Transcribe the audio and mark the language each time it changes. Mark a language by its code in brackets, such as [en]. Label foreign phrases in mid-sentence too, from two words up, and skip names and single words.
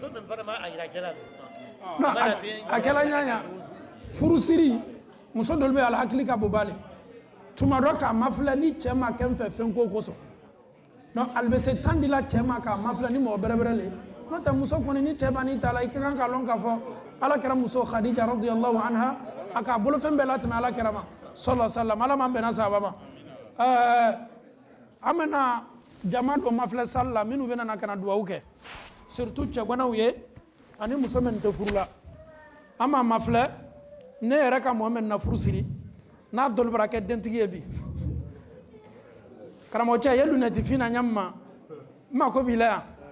[bm] non a kɛla ɲaɲa furusiri muso dɔw bɛ yen ala hakili ka bon bale tuma dɔ k'a mafilɛ ni cɛ ma kɛ n fɛ fɛn ko kosɔn donc ale bɛ se temps dila cɛ ma k'a mafilɛ ni mɔgɔ bɛrɛbɛrɛ le n'o tɛ muso kɔni ni cɛ b'a n'i ta la i ka kan k'a lɔn k'a fɔ ala kɛra muso Khadija [ar] رضي الله عنها [bm] a k'a bolofɛn bɛɛ latɛmɛ ala kɛra ma [ar] صلى الله عليه وسلم [bm] ala m'an bɛnna sahaba ma an bɛna jama dɔ mafilɛ sali la minnu bɛna na ka na duwawu kɛ surtout cɛganaw ye ani muso min tɛ furu la an m'a mafilɛ ne yɛrɛ ka mɔgɔ min na furu siri n'a dɔli bara kɛ dentigi ye bi karamɔgɔcɛ ye lunɛti fina ɲa min ma n mako b'i la yan